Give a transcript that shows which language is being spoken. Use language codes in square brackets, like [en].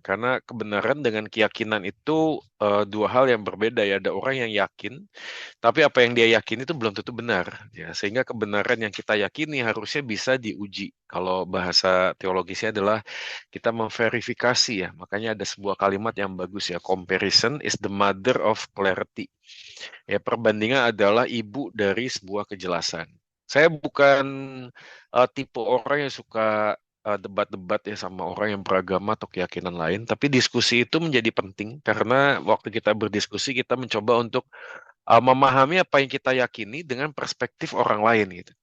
[id] Karena kebenaran dengan keyakinan itu dua hal yang berbeda ya. Ada orang yang yakin, tapi apa yang dia yakini itu belum tentu benar. Ya, sehingga kebenaran yang kita yakini harusnya bisa diuji. Kalau bahasa teologisnya adalah kita memverifikasi ya. Makanya ada sebuah kalimat yang bagus ya. [en] Comparison is the mother of clarity. [id] Ya, perbandingan adalah ibu dari sebuah kejelasan. Saya bukan tipe orang yang suka debat-debat ya sama orang yang beragama atau keyakinan lain, tapi diskusi itu menjadi penting karena waktu kita berdiskusi kita mencoba untuk memahami apa yang kita yakini dengan perspektif orang lain gitu.